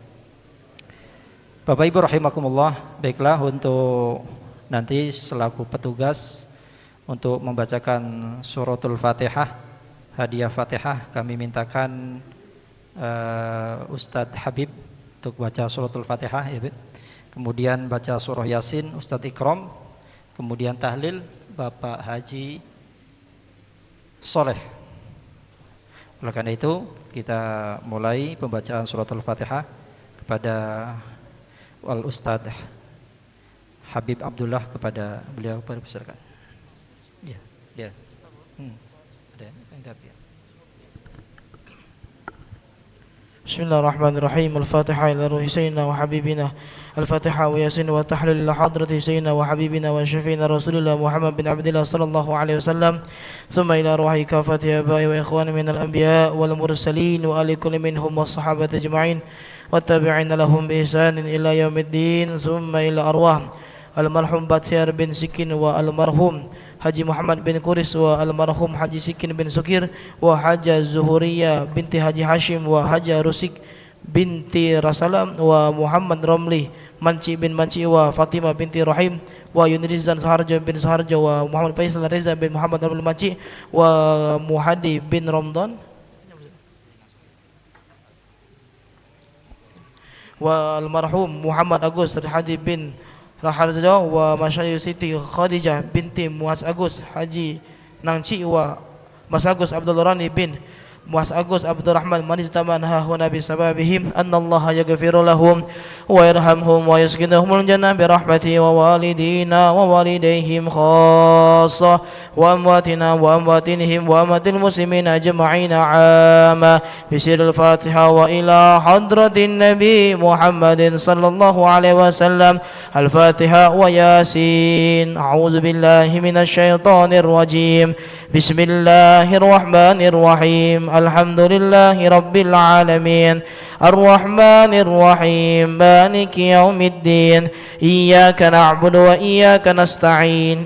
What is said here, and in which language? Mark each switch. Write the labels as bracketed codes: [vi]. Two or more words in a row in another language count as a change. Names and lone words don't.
[id] Bapak Ibu rahimakumullah, baiklah untuk nanti selaku petugas untuk membacakan suratul Fatihah, hadiah Fatihah kami mintakan Ustadz Habib untuk baca suratul Fatihah ya, kemudian baca surah Yasin Ustadz Ikram, kemudian tahlil Bapak Haji Soleh. Oleh karena itu kita mulai pembacaan suratul Fatihah kepada Wal Ustadz Habib Abdullah, kepada beliau persilakan. Ya, ya. [ar] بسم الله الرحمن الرحيم. الفاتحة إلى روح سيدنا وحبيبنا، الفاتحة وياسين والتحليل إلى حضرة سيدنا وحبيبنا وشفينا رسول الله محمد بن عبد الله صلى الله عليه وسلم، ثم إلى روح كافة آبائي وإخواني من الأنبياء والمرسلين وآل كل منهم والصحابة أجمعين والتابعين لهم بإحسان إلى يوم الدين، ثم إلى أرواح المرحوم باتيار بن سكين والمرحوم Haji Muhammad bin Kuris والمرحوم Haji Sikin bin Sukir wa Hajah Zuhuriyah binti Haji Hashim wa Hajah Rusik binti Rasalam wa Muhammad Romli Manci bin Manci wa Fatimah binti Rahim wa Yunrizan Saharjo bin Saharjo wa Muhammad Faisal Reza bin Muhammad Romli Manci wa Muhadi bin Romdon والمرحوم Muhammad Agus Hadi bin Raharjo wa Masyayu Siti Khadijah binti Muaz Agus Haji Nangci wa Mas Agus Abdul Rani bin Muaz Agus Abdurrahman من استمع هاهنا بسببهم أن الله يغفر لهم ويرحمهم ويسكنهم الجنة برحمته ولوالدينا ووالديهم خاصة وأمواتنا وأمواتهم وأموات المسلمين أجمعين عامة بسر الفاتحة وإلى حضرة النبي محمد صلى الله عليه وسلم. Al-Fatiha wa Yasin. أعوذ بالله من الشيطان الرجيم. Bismillahirrahmanirrahim. الحمد لله رب العالمين. الرحمن الرحيم. مالك يوم الدين. إياك نعبد وإياك نستعين.